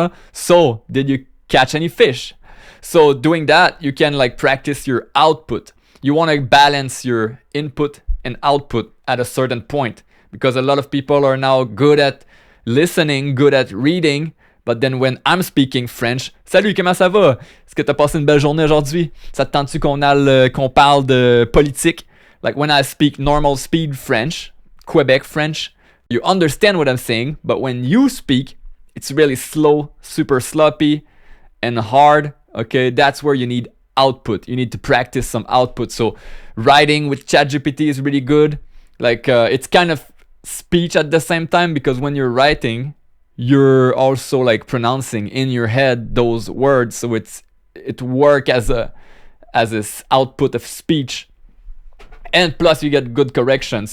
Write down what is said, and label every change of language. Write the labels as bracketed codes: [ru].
[en] So, did you catch any fish? So doing that, you can like practice your output. You want to balance your input and output at a certain point, because a lot of people are now good at listening, good at reading, but then when I'm speaking French, [fr] salut, comment ça va? Est-ce que t'as passé une belle journée aujourd'hui? Ça te tente-tu qu'on parle de politique? [en] Like when I speak normal speed French, Québec French, you understand what I'm saying, but when you speak, it's really slow, super sloppy and hard. Okay, that's where you need output. You need to practice some output. So writing with ChatGPT is really good. Like it's kind of speech at the same time, because when you're writing, you're also like pronouncing in your head those words, so it work as a output of speech, and plus you get good correction.